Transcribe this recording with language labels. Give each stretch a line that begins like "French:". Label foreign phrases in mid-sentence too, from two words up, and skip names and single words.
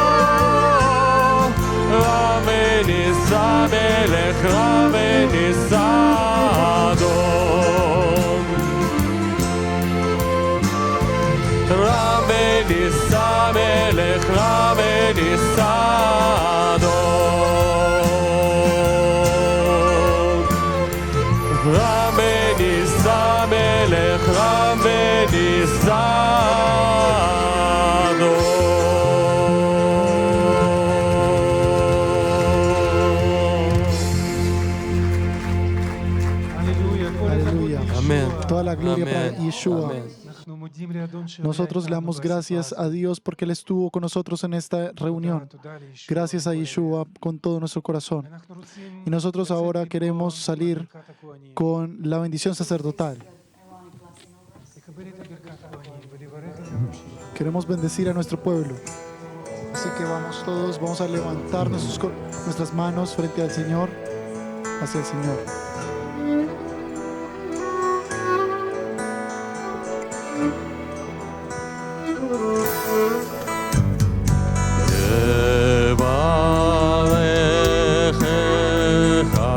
Hebrew: רם ונישא מלך רם ונישא אדון רם ונישא מלך רם ונישא אדון רם ונישא מלך רם ונישא הללויה, כל הכבוד
Spanish: Aleluya.
Hebrew: לישוע. אמן.
Spanish: Toda la gloria para Amén. Yeshua. Amén.
Hebrew: אנחנו מודים לאדון שהיה
Spanish: Nosotros le
Hebrew: איתנו
Spanish: damos gracias
Hebrew: בסיטואציה.
Spanish: a Dios porque Él estuvo con nosotros en esta reunión.
Hebrew: תודה לישוע.
Spanish: Gracias a Yeshua con todo nuestro corazón.
Hebrew: אנחנו רוצים
Spanish: Y nosotros
Hebrew: לצאת
Spanish: ahora
Hebrew: מפה
Spanish: queremos
Hebrew: עם
Spanish: salir
Hebrew: ברכת הכהנים.
Spanish: con la bendición sacerdotal.
English: Ironic blessing over us.
Hebrew: לקבל את ברכת הכהנים ולברך את האנשים.
Spanish: Queremos bendecir a nuestro pueblo. Así que vamos todos, vamos a levantar nuestras manos frente al Señor, hacia el Señor.
Hebrew: יברכך